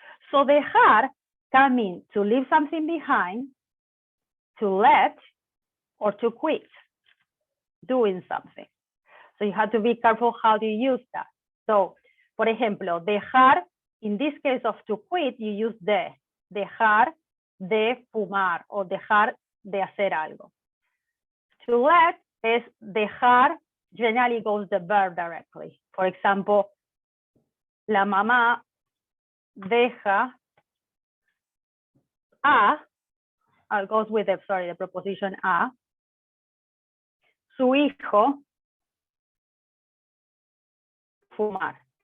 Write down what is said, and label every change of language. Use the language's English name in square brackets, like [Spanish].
[English] So dejar can mean to leave something behind, to let, or to quit doing something. So you have to be careful how do you use that. So, [Spanish] por ejemplo, [English] dejar, in this case of to quit, you use de. [Spanish] Dejar de fumar or dejar de hacer algo. [English] To let is dejar, generally goes the verb directly. [Spanish] For example, la mamá deja [English] goes with the preposition [Spanish] a, su hijo fumar.